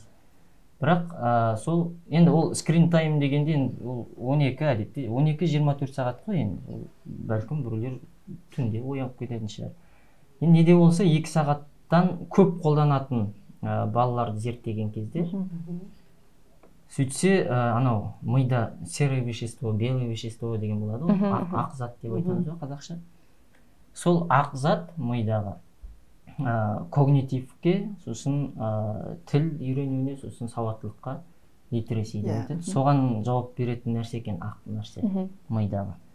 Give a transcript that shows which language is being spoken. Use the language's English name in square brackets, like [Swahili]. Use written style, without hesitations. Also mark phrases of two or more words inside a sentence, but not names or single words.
[Kazakh] Бірақ сол, енді ол [English] screen time [Kazakh] дегенде 12 әдетте, 12-24 сағат қой, енді бәлкім біреулер түнде оянып кететін шығар. Неде болса 2 сағаттан көп қолданатын балаларды зерттеген кезде, сөйтсе, анау мида [Russian] серое вещество, белое вещество [Kazakh] деген болады, ақ зат деп айтамыз ғой қазақша. Сол ақ зат мидағы когнитивке, сосын тіл үйренуіне, сосын сауаттылыққа, литереси деп айтады. Соған жауап беретін нәрсе екен, ақ нәрсе мидағы.